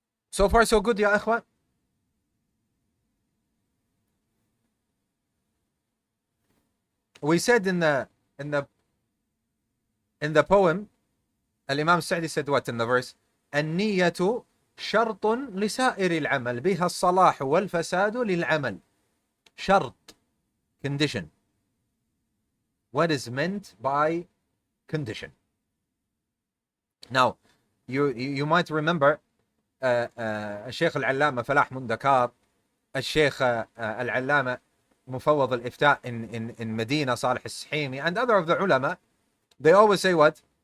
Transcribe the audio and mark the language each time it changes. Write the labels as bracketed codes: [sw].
[en] So far so good, ya ikhwan. We said in the poem, Al-Imam Sa'di said what in the verse? [ar] النية شرط لسائر العمل بها الصلاح والفساد للعمل. [en] شرط, condition. What is meant by condition? Now, you might remember الشيخ العلامة فلاح مندكار, [ar] الشيخ العلامة مفوض الإفتاء [en] in Medina, Salih al-Sahimi, and other of the ulama. They always say what?